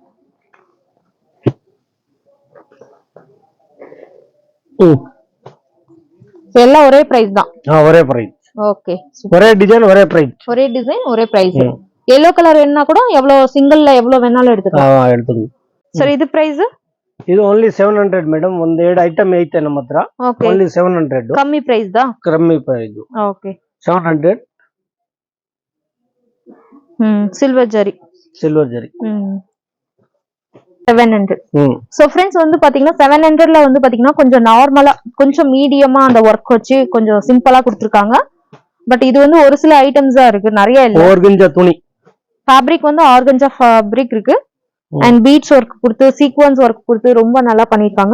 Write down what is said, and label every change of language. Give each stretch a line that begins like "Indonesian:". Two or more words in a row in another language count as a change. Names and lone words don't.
Tamil: எல்லாம் ஒரே பிரைஸ் தான். ஒரே பிரைஸ். ஓகே. ஒரே டிசைன் ஒரே பிரைஸ். ஒரே டிசைன் ஒரே பிரைஸ். yellow கலர் வேணா கூட எவ்வளவு சிங்கிள்ல எவ்வளவு வேணாலும் எடுத்துக்கலாம். எடுத்துங்க.
Kannada: ಸರ್ ಇದು ಪ್ರೈಸ್? ಇದು ಓನ್ಲಿ 700 ಮೇಡಮ್. ಒಂದ್ ಎರಡು ಐಟಮ್ ಐತೆ ನಮ್ಮ ಹತ್ರ. ಓನ್ಲಿ 700. ಕಮ್ಮಿ ಪ್ರೈಸ್ ದಾ? ಕಮ್ಮಿ ಪ್ರೈಸ್. ಓಕೆ 700. ಸಿಲ್ವರ್ ಜರಿ. 700.
English: so friends
Tamil: வந்து பாத்தீங்கன்னா 700ல வந்து பாத்தீங்கன்னா கொஞ்சம் நார்மலா கொஞ்சம் மீடியமா அந்த வர்க் வச்சு கொஞ்சம் சிம்பிளா கொடுத்திருக்காங்க. பட் இது வந்து ஒரு சில ஐட்டம்ஸா இருக்கு, நிறைய இல்ல. ஆர்கன்ஜா துணி ஃபேப்ரிக் வந்து
English: organza fabric
Tamil: இருக்கு. அண்ட்
English: beads work
Tamil: கொடுத்து
English: sequence work
Tamil: கொடுத்து ரொம்ப நல்லா பண்ணிருக்காங்க.